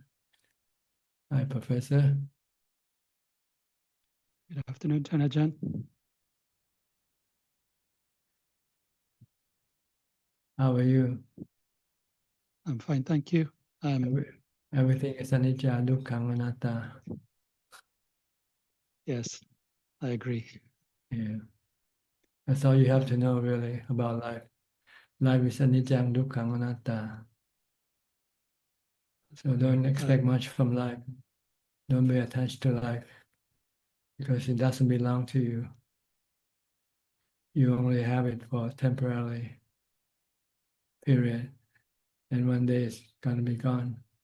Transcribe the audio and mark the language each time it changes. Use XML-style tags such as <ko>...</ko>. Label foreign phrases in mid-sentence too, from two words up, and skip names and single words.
<en>Hi, Professor. Good afternoon, Ajahn. How are you? I'm fine, thank you. Everything is</en> <pi>anicca, dukkha, anatta.</pi> <en>Yes, I agree. Yeah, that's all you have to know really about life. Life is</en> <pi>anicca, dukkha, anatta.</pi> <en>So don't expect much from life. Don't be attached to life because it doesn't belong to you. You only have it for temporarily period, and one day it's gonna be gone.</en>